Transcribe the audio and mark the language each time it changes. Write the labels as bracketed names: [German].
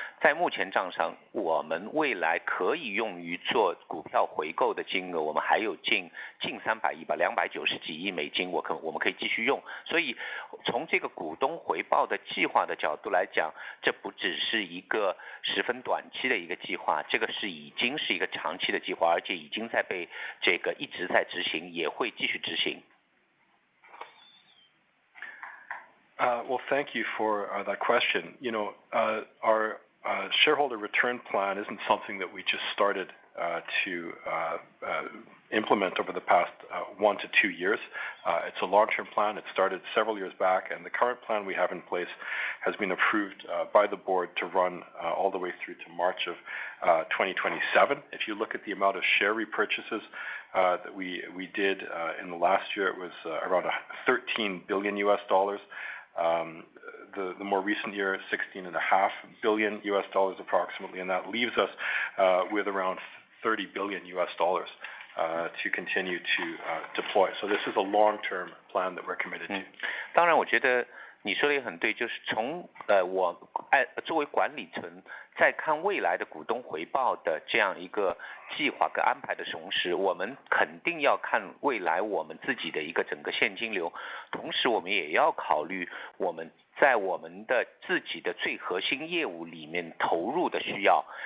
[Chinese] 在目前账上，我们未来可以用于做股票回购的金额，我们还有近300亿吧，290几亿美金，我们可以继续用。所以从这个股东回报的计划的角度来讲，这不只是一个十分短期的一个计划，这个已经是一个长期的计划，而且已经在被这个一直在执行，也会继续执行。 [English] Well, thank you for that question. You know, our shareholder return plan isn't something that we just started to implement over the past 1 to 2 years. It's a long-term plan. It started several years back, and the current plan we have in place has been approved by the board to run all the way through to March of 2027. If you look at the amount of share repurchases that we did in the last year, it was around $13 billion. The more recent year, $16.5 billion approximately, and that leaves us with around $30 billion to continue to deploy. So this is a long-term plan that we're committed to. [Chinese] 当然，我觉得你说的也很对，就是从我作为管理层在看未来的股东回报的这样一个计划跟安排的同时，我们肯定要看未来我们自己的一个整个现金流，同时我们也要考虑我们在我们的自己的最核心业务里面投入的需要，